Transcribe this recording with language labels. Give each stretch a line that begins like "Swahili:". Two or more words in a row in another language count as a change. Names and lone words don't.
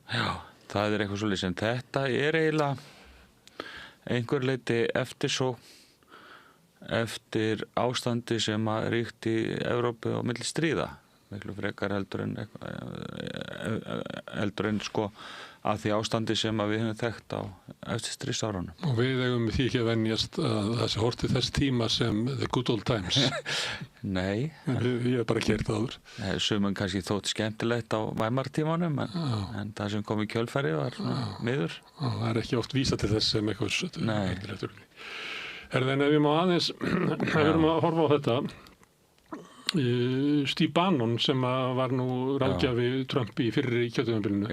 Icelandic: Já, það er eitthvað svolítið sem þetta er eiginlega einhver leyti eftir ástandi sem að ríkt í Evrópu og milli stríða. Miklu frekar heldur en sko að því ástandi sem að við höfum þekkt á eftir stríðsárunum. Og við eigum því ekki að venjast að það sé horft til þess tíma sem
English: the good old times.
Icelandic: Nei. Ég hef bara kert það áður. Sumum kannski þótt skemmtilegt á Weimar-tímanum en það sem kom í kjölfæri var miður. Það er ekki oft vísa til þess sem eitthvað skemmtilegt. En ef við má aðeins við erum að horfa á þetta Steve Bannon sem var nú ráðgjafi Trump í fyrri kjörtímabilinu.